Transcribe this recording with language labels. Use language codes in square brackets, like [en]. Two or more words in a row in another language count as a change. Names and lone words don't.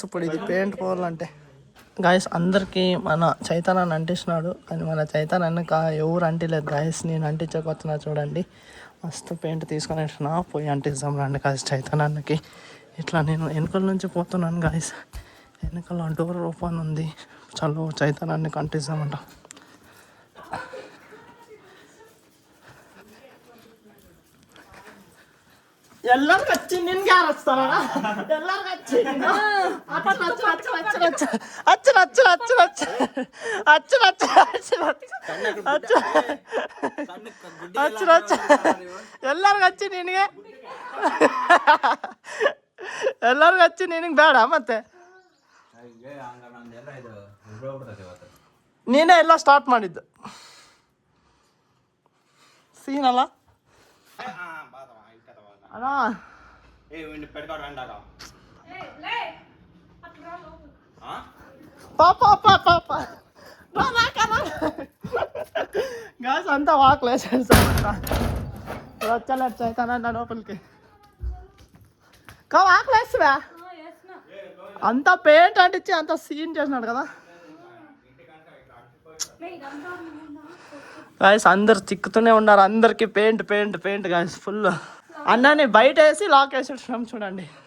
[te] ఇప్పుడు ఇది పెయింట్ పోవాలంటే గాయస్ అందరికీ మన చైతన్యాన్ని అంటిస్తున్నాడు. కానీ మన చైతన్యానికి ఎవరు అంటిలేదు గాయస్. నేను అంటించకొచ్చినా చూడండి. మస్తు పెయింట్ తీసుకొని వచ్చినా పోయి అంటిస్తాం రండి గాయస్ చైతన్యానికి. ఇట్లా నేను వెనుకల నుంచి పోతున్నాను గాయస్. వెనుకల [en] door open [te] ఉంది. చలో చైతన్యానికి అంటిస్తామంట. [kn] ಎಲ್ಲರಿಗೂ ಹಚ್ಚಿ ನಿನ್ಗೆ ಯಾರು ಹಚ್ತಾರ? ಎಲ್ಲರಿಗೂ ಹಚ್ಚಿ ಎಲ್ಲರಿಗೂ ಹಚ್ಚಿ ನಿನಗೆ ಎಲ್ಲರಿಗೂ ಹಚ್ಚಿ ನಿನಗೆ ಬೇಡ ಮತ್ತೆ ನೀನೇ ಎಲ್ಲ ಸ್ಟಾರ್ಟ್ ಮಾಡಿದ್ದು ಸೀನ್ ಅಲ್ಲ ಅಣ್ಣ. [te] ఏ పెట్టుకోవడం రండాక గాయస్ అంతా వాకలేసేస్తామంట వచ్చలేదు చైతన్య లోపలికి కా వాకలేస్తువా అంతా పెయింట్ అంటించి అంత సీన్ చేసినాడు కదా గాయస్ అందరు చిక్కుతూనే ఉన్నారు అందరికి [en] paint paint paint [te] గాయస్ ఫుల్ అన్నని బయట వేసి లాక్ వేసేసినాం చూడండి